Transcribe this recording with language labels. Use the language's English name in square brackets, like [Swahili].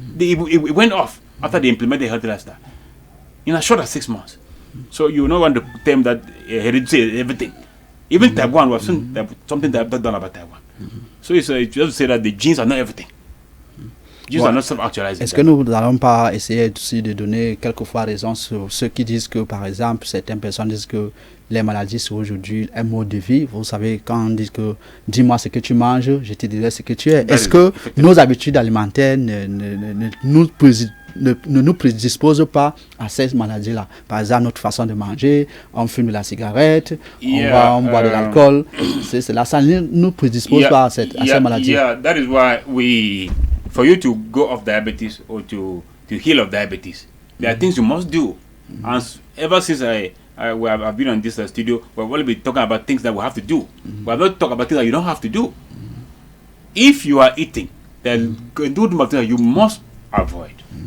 [English] It went off after they implemented a healthy lifestyle in as short as 6 months. So you don't want to claim that heredity is everything. Even type 1, we have seen something that done about type 1. So it's just to say that the genes are not everything. Genes are not self-actualizing. [French] Est-ce que nous n'allons pas essayer aussi de donner quelquefois raison sur ceux qui disent que, par exemple, certaines personnes disent que les maladies sont aujourd'hui un mode de vie. Vous savez, quand on dit que dis-moi ce que tu manges, je te dirai ce que tu es. Est-ce que nos habitudes alimentaires ne nous prédisposent pas à ces maladies-là? Par exemple, notre façon de manger, on fume de la cigarette, on boit de l'alcool. Ça ne nous prédispose pas à ces maladies. [English] Yeah, that is why for you to go off diabetes or to heal of diabetes, there are things you must do. And ever since I've been on this studio, we've only been talking about things that we have to do. We have not talked about things that you don't have to do. If you are eating, then do things that you must avoid.